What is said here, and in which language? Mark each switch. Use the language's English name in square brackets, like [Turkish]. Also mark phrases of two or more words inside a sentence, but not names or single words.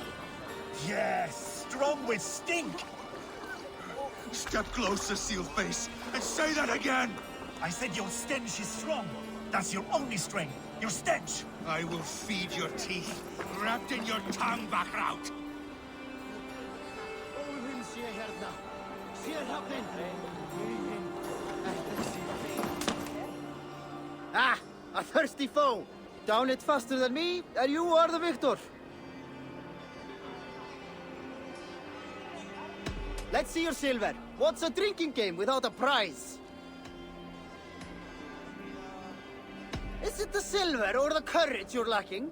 [English] Yes, strong with stink. Step closer, Sealface, and say that again! I said your stench is strong. That's your only strength. Your stench. I will feed your teeth, wrapped in your tongue, Backrout! [Icelandic] Óðinn sé hérna. Sérhafnin! [English] Ah, a thirsty foe! Down it faster than me, and you are the victor! Let's see your silver. What's a drinking game without a prize? Is it the silver or the courage you're lacking?